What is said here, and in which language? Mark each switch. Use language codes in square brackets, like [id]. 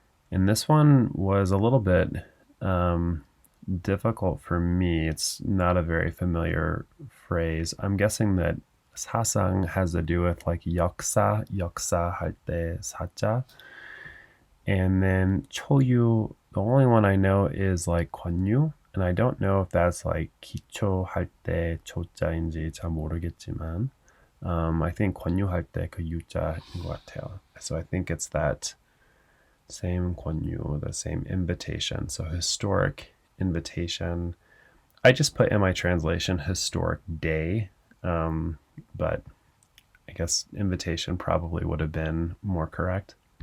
[en] And this one was a little bit difficult for me. It's not a very familiar phrase. I'm guessing that 사상 has to do with like [ko] 역사 할 때 사자. [en] And then 초유, the only one I know is like 권유. And I don't know if that's like [ko] 기초할 때 조자인지 잘 모르겠지만 [en] I think [ko] 권유할 때 그 유자인 것 같아요. [en] So I think it's that same 권유, the same invitation. So historic invitation. I just put in my translation historic day, but I guess invitation probably would have been more correct.